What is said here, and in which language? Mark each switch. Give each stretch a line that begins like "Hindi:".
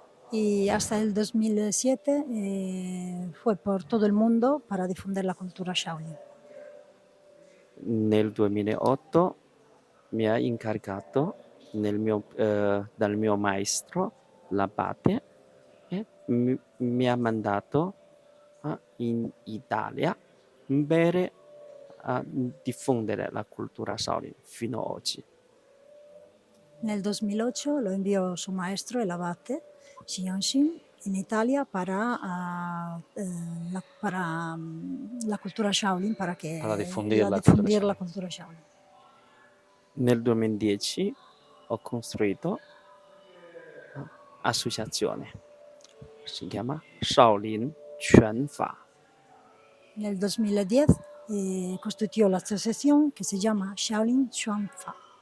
Spanish: Y hasta el 2007 fue por todo el mundo para difundir la cultura Shaolin.
Italian: Nel 2008 mi ha incaricato dal mio maestro l'abate e mi ha mandato in Italia per diffondere la cultura Shaolin fino ad oggi.
Spanish: En el 2008 lo envió su maestro, el abate Xianxin, en Italia para la cultura Shaolin, para difundir la cultura difundir la Shaolin. cultura Shaolin.
Italian: Nel 2010 ho costruito associazione, si chiama Shaolin Quanfa.
Spanish: En el 2010 constituyó la asociación que se llama Shaolin Xuanfa.